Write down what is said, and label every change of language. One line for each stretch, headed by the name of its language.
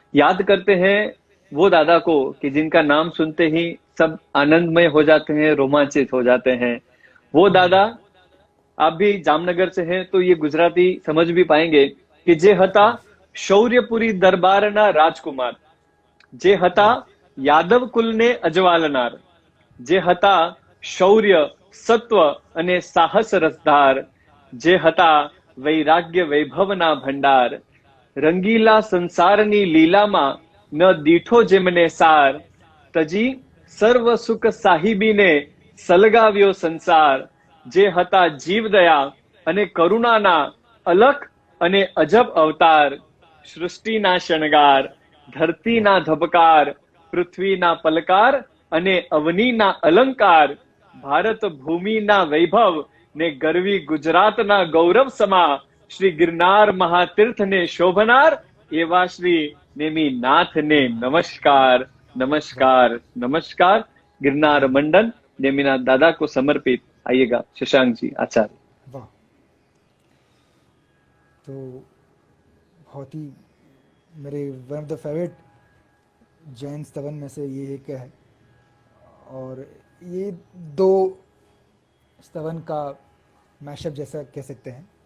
Hindi: याद करते हैं वो दादा को कि जिनका नाम सुनते ही सब आनंदमय हो जाते हैं, रोमांचित हो जाते हैं। वो दादा, आप भी जामनगर से हैं तो ये गुजराती समझ भी पाएंगे कि
Gujarati: जे हता शौर्यपुरी दरबारना राजकुमार, जे हता वाह! યાદવ કુલને અજવાલનાર, જે હતા શૌર્ય, સત્વ અને સાહસ રસધાર, જે હતા વૈરાગ્ય વૈભવના ભંડાર, રંગીલા સંસારની લીલામાં ન દીઠો જેમને સાર, તજી સર્વ સુખ સાહિબીને સલગાવ્યો સંસાર, જે હતા જીવદયા અને કરુણાના અલખ અને અજબ અવતાર, સૃષ્ટિના શણગાર, ધરતીના ધબકાર, પૃથ્વીના પલકાર અને અવનીના અલંકાર, ભારત ભૂમિના વૈભવ ને ગરવી ગુજરાતના ગૌરવ સમા, શ્રી ગિરનાર મહાતીર્થને શોભનાર એવા શ્રી નેમિનાથને નમસ્કાર, वाह!
Hindi: नमस्कार, नमस्कार। गिरनार वाह! मंडन नेमिनाथ दादा को समर्पित। आइएगा शशांक जी आचार्य। वाह! तो बहुत ही मेरे one of the favourite Jain स्तवन में से ये एक है, और ये दो स्तवन का मैशअप जैसा कह सकते हैं।